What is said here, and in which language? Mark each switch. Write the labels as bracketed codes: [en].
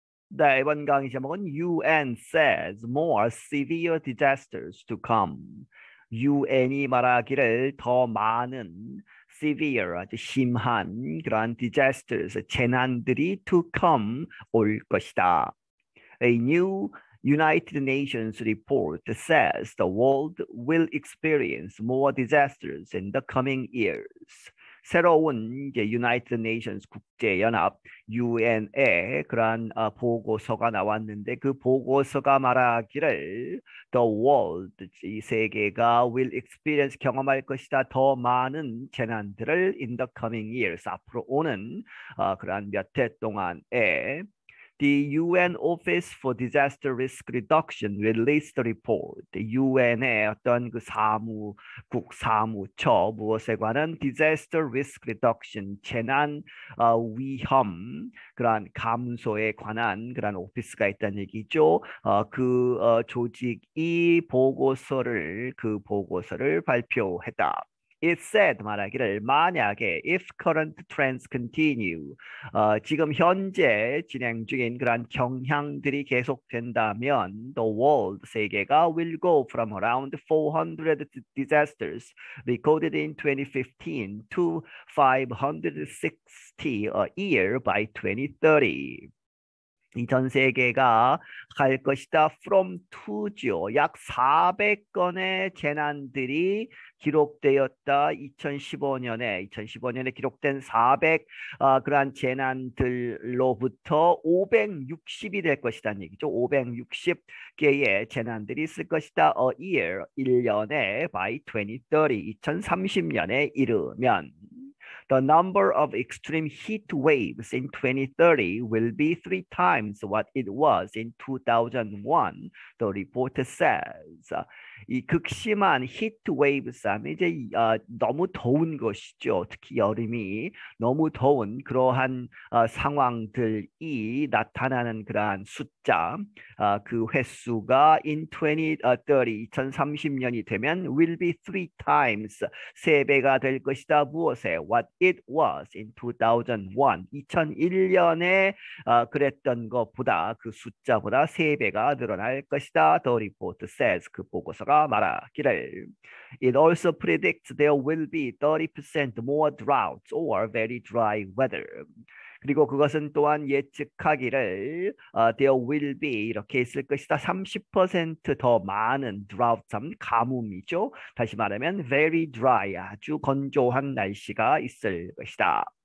[ko] 네, 이번 강의 제목은 [en] UN says more severe disasters to come. [ko] UN이 말하기를 더 많은 severe, 아주 심한 그러한 disasters, 재난들이 [en] to come [ko] 올 것이다. [en] A new United Nations report says the world will experience more disasters in the coming years. [ko] 새로운 이제 United Nations 국제연합 UN의 그러한 보고서가 나왔는데 그 보고서가 말하기를 [en] the world [ko] 이 세계가 [en] will experience [ko] 경험할 것이다 더 많은 재난들을 [en] in the coming years [ko] 앞으로 오는 그러한 몇 해 동안에 [en] The UN Office for Disaster Risk Reduction released the report. [ko] UN의 어떤 그 사무처 무엇에 관한 Disaster Risk Reduction 재난 위험 그러한 감소에 관한 그러한 오피스가 있다는 얘기죠. 조직이 그 보고서를 발표했다. [en] It said [ko] 말하기를 만약에 [en] if current trends continue [ko] 지금 현재 진행 중인 그러한 경향들이 계속된다면 [en] the world [ko] 세계가 [en] will go from around 400 disasters recorded in 2015 to 560 a year by 2030. [ko] 이 전 세계가 갈 것이다. from to죠. 약 400건의 재난들이 기록되었다. 2015년에 기록된 400 그러한 재난들로부터 560이 될 것이라는 얘기죠. 560개의 재난들이 있을 것이다. [en] A year, [ko] 1년에 [en] by 2030, [ko] 2030년에 이르면 [en] The number of extreme heat waves in 2030 will be 3 times what it was in 2001, the report says. [ko] 이 극심한 히트 웨이브스 하면 이제 너무 더운 것이죠. 특히 여름이 너무 더운 그러한 상황들이 나타나는 그러한 숫자, 그 횟수가 in 2030년이 되면 [en] will be 3 times [ko] 3배가 될 것이다. 무엇에? [en] What it was in 2001, [ko] 2001년에 그랬던 것보다 그 숫자보다 3배가 늘어날 것이다. [en] The report says [ko] 그 보고서가 말하기를 [en] It also predicts there will be 30% more droughts or very dry weather. [ko] 그리고 그것은 또한 예측하기를 [en] there will be [ko] 이렇게 있을 것이다. 30%더 많은 drought, 가뭄이죠. 다시 말하면 very dry, 아주 건조한 날씨가 있을 것이다.